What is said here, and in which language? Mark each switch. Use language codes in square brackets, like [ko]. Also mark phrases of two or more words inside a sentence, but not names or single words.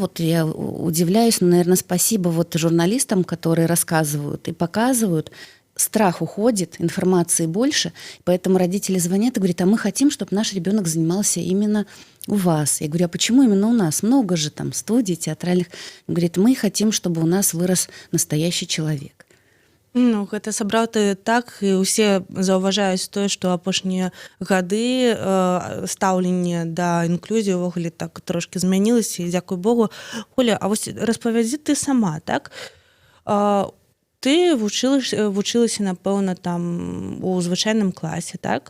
[ru] Вот я удивляюсь, но, наверное, спасибо вот журналистам, которые рассказывают и показывают. Страх уходит, информации больше, поэтому родители звонят и говорят: а мы хотим, чтобы наш ребенок занимался именно у вас. Я говорю: а почему именно у нас? Много же там студий, театральных. Он говорит: мы хотим, чтобы у нас вырос настоящий человек. [be] Ну, гэта сапраўды так, і ўсе заўважаюць тое, што апошнія гады стаўленне да інклюзіі ўвогуле так трошкі змянілася, і дзякуй Богу. Оля, а вось распавядзі ты сама, так? Ты вучылася, напэўна, там у звычайным класе, так?